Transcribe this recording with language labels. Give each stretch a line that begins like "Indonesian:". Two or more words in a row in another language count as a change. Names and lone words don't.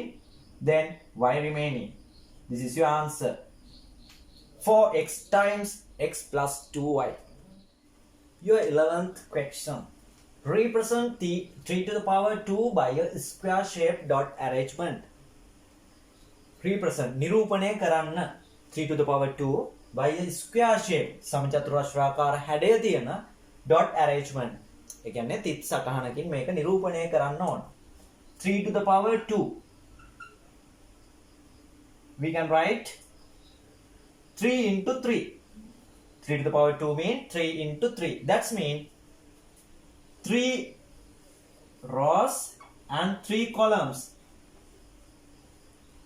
English: Then y remaining. This is your answer. 4x times x plus 2y. Your 11th question. Represent 3 to the power 2 by a square shape dot arrangement. Represent
Sinhala: නිරූපණය කරන්න
English: 3 to the power 2 by a square shape
Sinhala: සමචතුරස්‍රාකාර හැඩය තියෙන
English: dot arrangement.
Sinhala: ඒ කියන්නේ තිත් සටහනකින් මේක නිරූපණය කරන්න ඕන.
English: 3 to the power 2. We can write 3 into 3. 3 to the power 2 means 3 into 3. That's mean 3 rows and 3 columns.